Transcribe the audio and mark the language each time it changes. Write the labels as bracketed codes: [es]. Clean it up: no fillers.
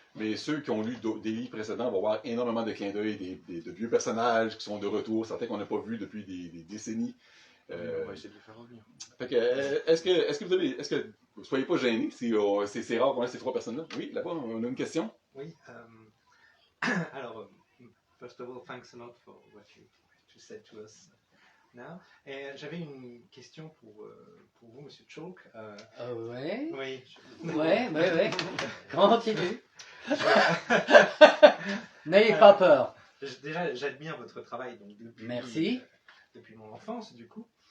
[fr] Mais ceux qui ont lu des livres précédents vont voir énormément de clins d'œil, de vieux personnages qui sont de retour, certains qu'on n'a pas vus depuis des décennies. On va essayer de les faire revenir. Fait que, est-ce que vous soyez pas gênés si c'est rare qu'on ait ces 3 personnes-là? Oui, là-bas, on a une question. Oui. [en] Alors, first of all, thanks a lot for what you said to us now. [fr] Et j'avais une question pour vous, Monsieur Chalk. Ouais. Oui. Ouais. Continue. N'ayez pas peur. Déjà, j'admire votre travail donc, depuis mon enfance, du coup.